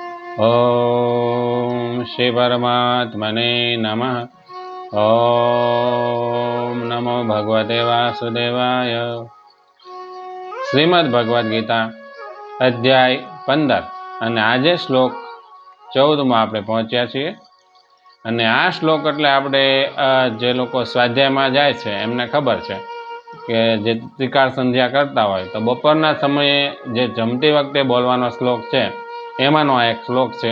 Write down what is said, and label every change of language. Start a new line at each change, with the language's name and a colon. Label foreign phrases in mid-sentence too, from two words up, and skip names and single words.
Sanskrit: ओम श्री परमात्मने नमः। ओम नमो भगवते वासुदेवाय।
Gujarati: શ્રીમદ્ ભગવદ ગીતા અધ્યાય 15 અને આજે શ્લોક 14 માં આપણે પહોંચ્યા છીએ। અને આ શ્લોક એટલે આપણે જે લોકો સ્વાધ્યાયમાં જાય છે એમને ખબર છે કે જે ત્રિકાળ સંધ્યા કરતા હોય તો બપોરના સમયે જે જમતી વખતે બોલવાનો શ્લોક છે એમાંનો આ એક શ્લોક છે।